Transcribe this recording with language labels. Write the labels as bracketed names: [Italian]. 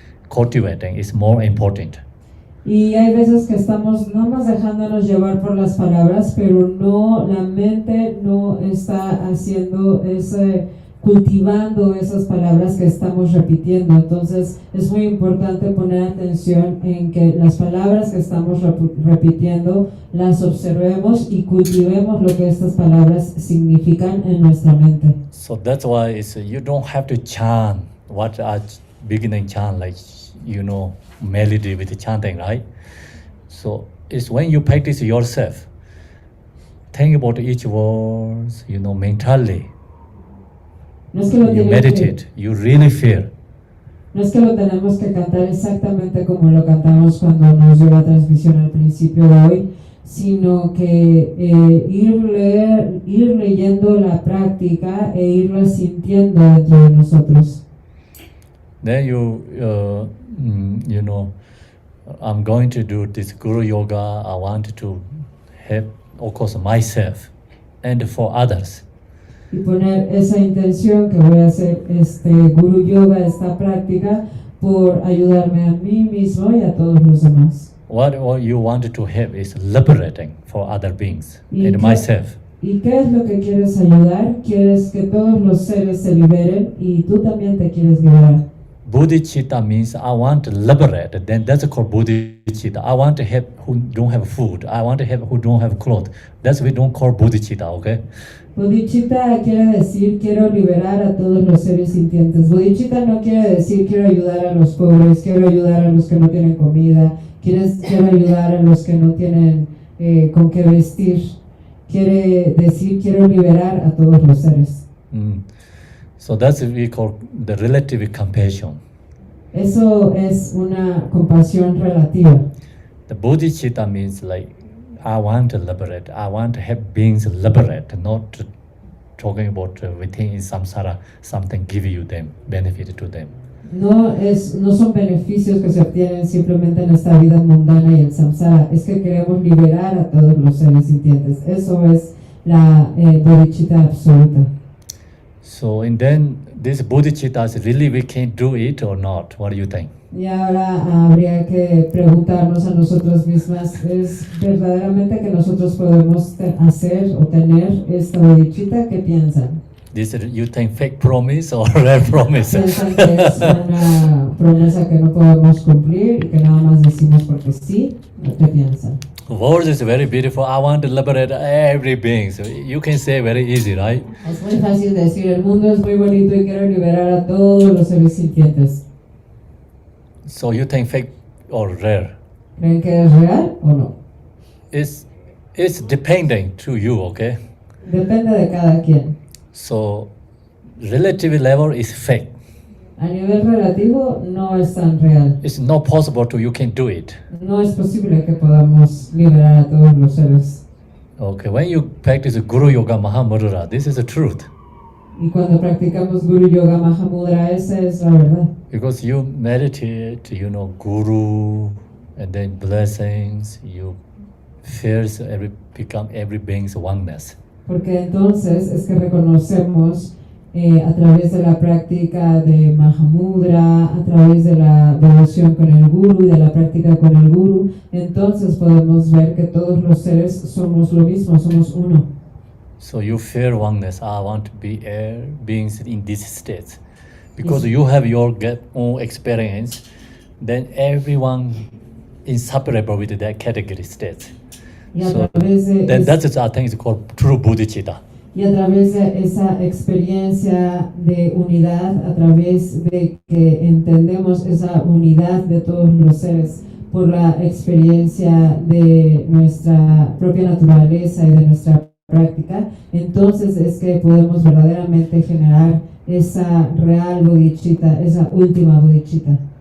[English] Cultivating is more important. [Spanish] Y hay veces que estamos nada más dejándonos llevar por las palabras, pero no, la mente no está haciendo cultivando esas palabras que estamos repitiendo. Entonces es muy importante poner atención en que las palabras que estamos repitiendo las observemos y cultivemos lo que estas palabras significan en nuestra mente. [English] So that's why it's, you don't have to chant what are beginning chant, like, you know, melody with the chanting, right? So it's when you practice yourself, think about each word, you know, mentally. [Spanish] No es que lo [English] You [Spanish] tienen [English] meditate, you really feel. [Spanish] No es que lo tenemos que cantar exactamente como lo cantamos cuando nos dio la transmisión al principio de hoy, sino que ir leyendo la práctica e irla sintiendo dentro de nosotros. [English] Then you know, I'm going to do this Guru Yoga. I want to help, of course, myself and for others. [Spanish] Y poner esa intención que voy a hacer este Guru Yoga, esta práctica, por ayudarme a mí mismo y a todos los demás. [English] What you want to help is liberating for other beings and myself. [Spanish] ¿Y qué es lo que quieres ayudar? Quieres que todos los seres se liberen y tú también te quieres liberar. [English] Bodhicitta means I want to liberate. Then that's called bodhicitta. I want to help who don't have food. I want to help who don't have clothes. That's we don't call bodhicitta, okay? [Spanish] Bodhicitta quiere decir quiero liberar a todos los seres sintientes. Bodhicitta no quiere decir quiero ayudar a los pobres, quiero ayudar a los que no tienen comida, quiero ayudar a los que no tienen con qué vestir. Quiere decir quiero liberar a todos los seres. [English] So that's what we call the relative compassion. [Spanish] Eso es una compasión relativa. [English] The bodhicitta means like, I want to liberate. I want to help beings liberate, not talking about within in samsara, something give you them, benefit to them. [Spanish] No son beneficios que se obtienen simplemente en esta vida mundana y el samsara. Es que queremos liberar a todos los seres sintientes. Eso es la bodhicitta absoluta. [English] So and then this bodhicitta is really we can do it or not? What do you think? [Spanish] Y ahora habría que preguntarnos a nosotros mismas, ¿es verdaderamente que nosotros podemos hacer o tener esta bodhicitta? ¿Qué piensan? [English] This you think fake promise or real promise? [Spanish] ¿Piensan que es una promesa que no podemos cumplir y que nada más decimos porque sí? ¿O qué piensan? [English] Words is very beautiful. I want to liberate every being. So you can say very easy, right? [Spanish] Es muy fácil decir, el mundo es muy bonito y quiero liberar a todos los seres sintientes. [English] So you think fake or rare? [Spanish] ¿Creen que es real o no? [English] It's depending to you, okay? [Spanish] Depende de cada quien. [English] So relative level is fake. [Spanish] A nivel relativo no es tan real. [English] It's not possible to you can do it. [Spanish] No es posible que podamos liberar a todos los seres. [English] Okay, when you practice Guru Yoga Mahamudra, this is the truth. [Spanish] Y cuando practicamos Guru Yoga Mahamudra, esa es la verdad. [English] Because you meditate, Guru, and then blessings, you feels become every being's oneness. [Spanish] Porque entonces es que reconocemos a través de la práctica de Mahamudra, a través de la devoción con el Guru y de la práctica con el Guru, entonces podemos ver que todos los seres somos lo mismo, somos uno. [English] So you feel oneness. I want to be beings in this state. Because you have your own experience, then everyone inseparable with that category state. [Spanish] Y a [English] So [Spanish] través de [English] then that is, I think, is called true bodhicitta. [Spanish] Y a través de esa experiencia de unidad, a través de que entendemos esa unidad de todos los seres por la experiencia de nuestra propia naturaleza y de nuestra práctica, entonces es que podemos verdaderamente generar esa real bodhicitta, esa última bodhicitta.